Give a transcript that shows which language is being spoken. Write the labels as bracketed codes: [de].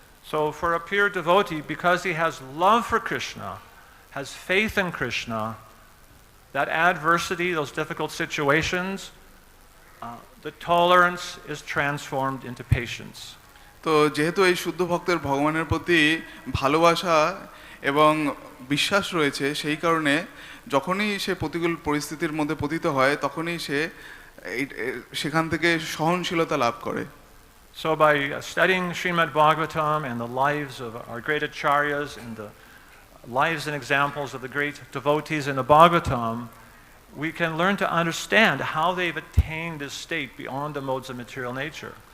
[en] So for a pure devotee, because he has love for Krishna, has faith in Krishna, that adversity, those difficult situations, the tolerance is transformed into patience. [bn] তো যেহেতু এই শুদ্ধ ভক্তের ভগবানের প্রতি ভালোবাসা এবং বিশ্বাস রয়েছে, সেই কারণে যখনই সে প্রতিকূল পরিস্থিতির মধ্যে পতিত হয় তখনই সে সেখান থেকে সহনশীলতা লাভ করে। [en] So by studying Srimad Bhagavatam and the lives of our great acharyas and the lives and examples of the great devotees in the Bhagavatam, we can learn to understand how they've attained this state beyond the modes of material nature.